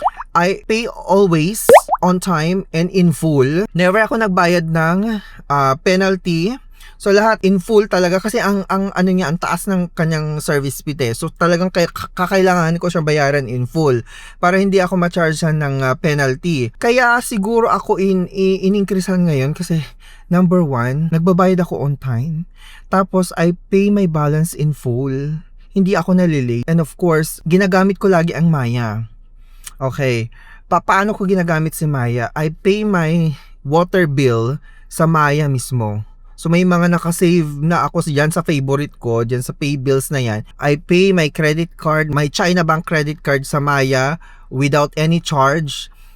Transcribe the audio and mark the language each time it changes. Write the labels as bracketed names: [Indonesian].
[English] I pay always on time and in full. [Filipino] Never ako nagbayad ng penalty. So lahat [English] in full [Filipino] talaga kasi ang taas ng kanyang service fee. So talagang kakailangan ko siyang bayaran in full para hindi ako ma-chargean ng penalty. Kaya siguro ako in-increasean ngayon kasi number one, nagbabayad ako [English] on time. [Filipino] Tapos [English] I pay my balance in full. [Filipino] Hindi ako nalilate. And of course, ginagamit ko lagi ang Maya. Okay. Paano ko ginagamit si Maya? [English] I pay my water bill [Filipino] sa Maya mismo. So may mga nakasave na ako diyan sa favorite ko, diyan sa pay bills na yan. [English] I pay my credit card, my China Bank credit card sa Maya without any charge.